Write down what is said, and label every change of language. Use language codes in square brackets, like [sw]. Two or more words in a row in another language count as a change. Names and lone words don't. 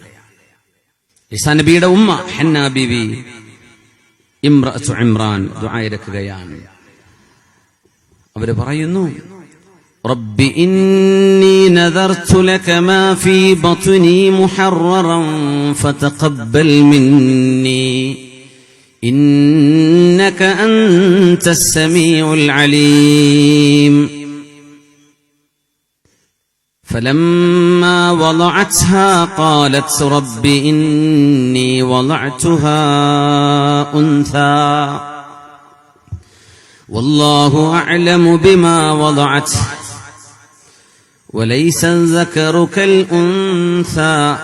[ml] ഈസാ നബിയുടെ ഉമ്മ ഹന്ന ബീവി [ar] امرأة عمران [ml] ദുആ ഇറക്കുകയാണ്. അവർ പറയുന്നു, [ar] رب إني نذرت لك ما في بطني محررا فتقبل مني إنك أنت السميع العليم. فلما وضعتها قالت رب إني وضعتها أنثى والله أعلم بما وضعت وليس الذكر كالأنثى